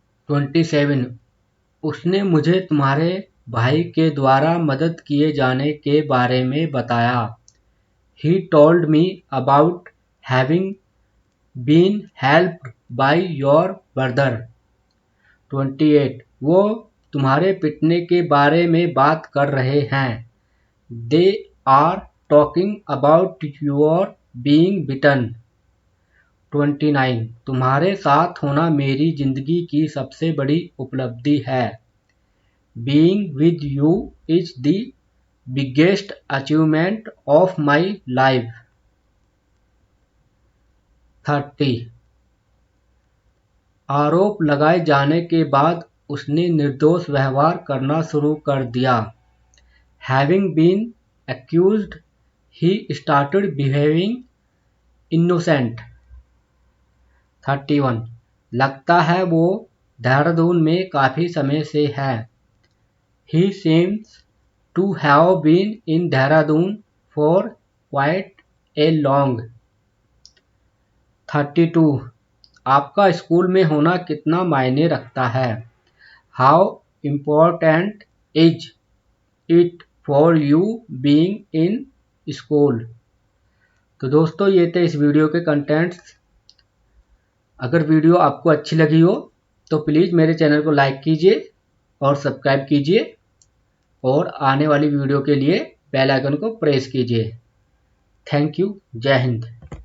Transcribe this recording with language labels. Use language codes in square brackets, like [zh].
[en] 27. [hi] उसने मुझे तुम्हारे भाई के द्वारा मदद किए जाने के बारे में बताया। [en] He told me about having been helped by your brother. 28. [hi] वो तुम्हारे पिटने के बारे में बात कर रहे हैं. [en] They are talking about your being bitten. 29. [hi] तुम्हारे साथ होना मेरी जिंदगी की सबसे बड़ी उपलब्धि है. [en] Being with you is the biggest achievement of my life. 30. [hi] आरोप लगाए जाने के बाद उसने निर्दोष व्यवहार करना शुरू कर दिया. [en] Having been accused, he started behaving innocent. 31. [hi] लगता है वो देहरादून में काफी समय से है. [en] He seems to have been in Dehradun for quite a long. 32. [hi] आपका स्कूल में होना कितना मायने रखता है. [en] How important is it for you being in school? [hi] तो दोस्तों ये थे इस वीडियो के कंटेंट्स. अगर वीडियो आपको अच्छी लगी हो तो प्लीज़ मेरे चैनल को लाइक कीजिए और सब्सक्राइब कीजिए और आने वाली वीडियो के लिए बेल आइकन को प्रेस कीजिए. Thank you. जय हिंद.